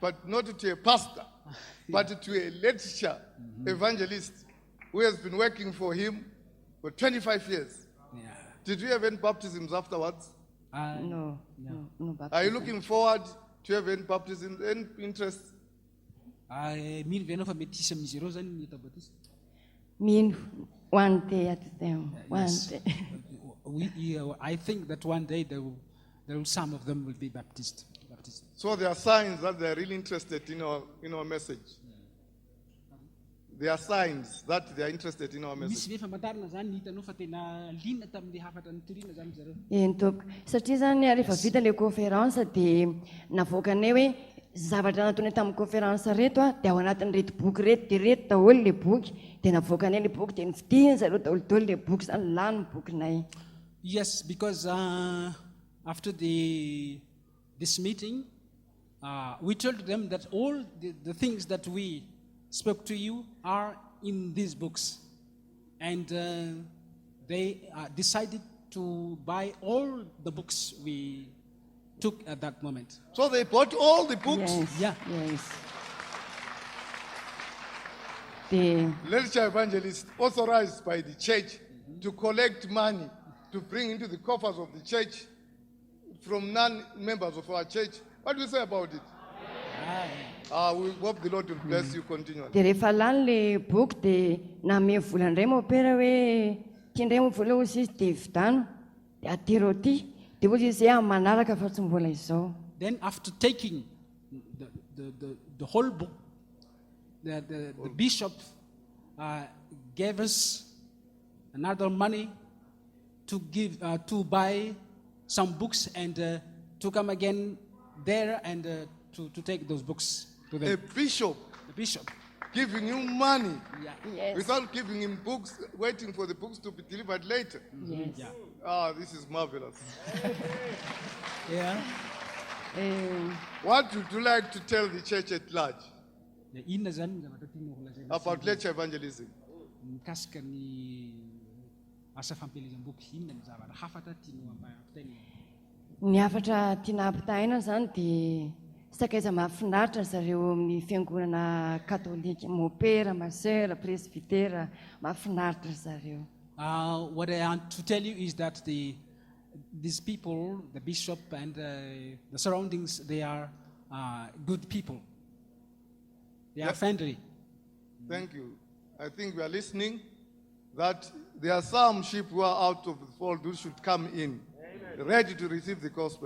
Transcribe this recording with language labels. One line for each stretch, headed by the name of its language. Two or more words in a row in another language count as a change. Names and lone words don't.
English: but not to a pastor, but to a lecturer, evangelist, who has been working for him for 25 years. Yeah. Did you have any baptisms afterwards? No. Are you looking forward to have any baptisms, any interest?
Malagasy: Mino ve ianao fa mety hisy amin'izy ireo zany ny tabatista?
English: Mean one day at a time. One Yes. day. I think that one day some of them will be Baptist. So there are signs that they are really interested in our message. There are signs that they are interested in our
Malagasy: Misy
English: message.
Malagasy: ve famantarana zany ny hitanao fa tena liana tamin'ny hafatra ny toriana zany zareo. Entoko. Satria zany rehefa vita ilay conférence dia navoakanay hoe zavatra nataonay tamin'ny conférence reto dia ao anatin'ireto boky reto dia reto daholo ilay boky dia navoakanay ilay boky dia nividiny zareo daholo ilay boky zany lany bokinay.
English: Yes, because after this meeting, we told them that all the things that we spoke to you are in these books. And they decided to buy all the books we took at that moment. So they bought all the books. Yes. Yeah. Yes. The Lecture evangelist authorized by the church to collect money to bring into the coffers of the church from non-members of our church. What do you say about it? We hope the Lord will bless you continually.
Malagasy: dia rehefa lany ilay boky dia name vola indray mopera hoe tiandray mo vola ozy izy dia vidano dia atero aty dia ozy izy amin'ny manaraka fa tsy mbola izao.
English: Then after taking the whole book, the bishop gave us another money to buy some books and to come again there and to take those books to A them. bishop The bishop. giving you money Yeah. Yes. without giving him books, waiting for the books to be delivered later. Yes. Yeah. This is marvelous. Yeah. What would you like to tell the church at large
Malagasy: Inona zany ny zavatra tianao holazaina
English: about lecture evangelism?
Malagasy: mikasika ny asa fampielezam-boky, inona ny zavatra hafatra tianao ampitaina? Ny hafatra tiana ampitahaina zany dia sakaiza mahafinaritra zareo amin'ny fiangonana katolika mopera, masera, presbitera, mahafinaritra zareo.
English: What I want to tell you is that these people, the bishop and the surroundings, they are good people. They are friendly. Thank you. I think we are listening that there are some sheep who are out of the fold who should come in, ready to receive the gospel.